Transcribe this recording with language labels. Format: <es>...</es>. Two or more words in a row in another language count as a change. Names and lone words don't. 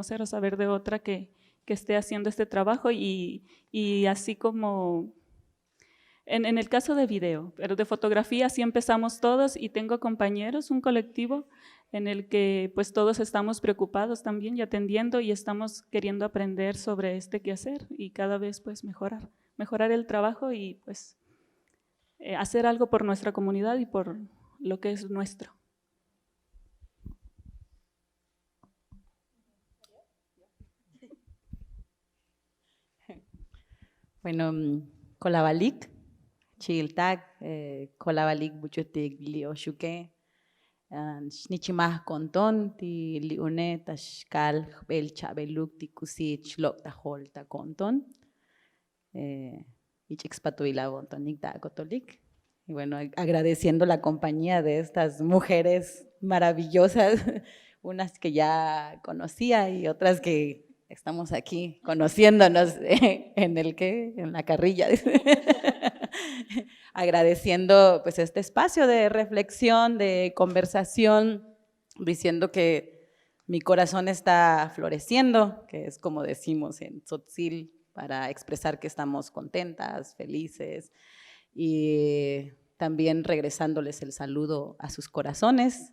<es>o saber de otra que esté haciendo este trabajo, y así como en el caso de video, pero de fotografía sí empezamos todos, y tengo compañeros, un colectivo en el que pues todos estamos preocupados también y atendiendo, y estamos queriendo aprender sobre este quehacer y cada vez pues mejorar el trabajo y pues hacer algo por nuestra comunidad y por lo que es nuestro. Bueno,</es> <tzo>Colabalik, Chiltag, Colabalik, Buchutig, Lioshuke, Nichimah Conton, Ti Liune, Tashkal, Belcha, Beluk, Tikusich, Lokta Holta Conton, Ichixpatuila Bontonik, Dagotolik.</tzo> <es>Y bueno, agradeciendo la compañía de estas mujeres maravillosas, unas que ya conocía y otras que estamos aquí conociéndonos en la carrilla. Agradeciendo pues este espacio de reflexión, de conversación, diciendo que mi corazón está floreciendo, que es como decimos en Tzotzil, para expresar que estamos contentas, felices, y también regresándoles el saludo a sus corazones.</es>